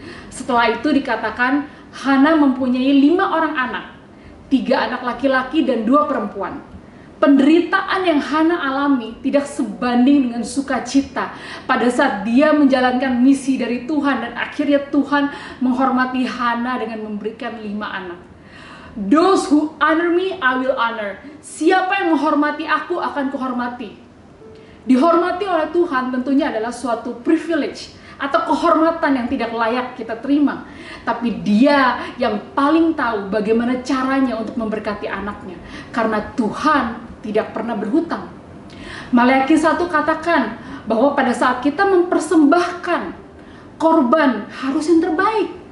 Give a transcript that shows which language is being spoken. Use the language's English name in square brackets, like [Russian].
[Indonesian] Setelah itu dikatakan Hana mempunyai 5 orang anak, 3 anak laki-laki dan 2 perempuan. Penderitaan yang Hana alami tidak sebanding dengan sukacita pada saat dia menjalankan misi dari Tuhan, dan akhirnya Tuhan menghormati Hana dengan memberikan 5 anak. [English] Those who honor me, I will honor. [Indonesian] Siapa yang menghormati aku akan kuhormati. Dihormati oleh Tuhan tentunya adalah suatu privilege atau kehormatan yang tidak layak kita terima. Tapi dia yang paling tahu bagaimana caranya untuk memberkati anaknya. Karena Tuhan tidak pernah berhutang. Maleakhi 1 katakan bahwa pada saat kita mempersembahkan korban harus yang terbaik.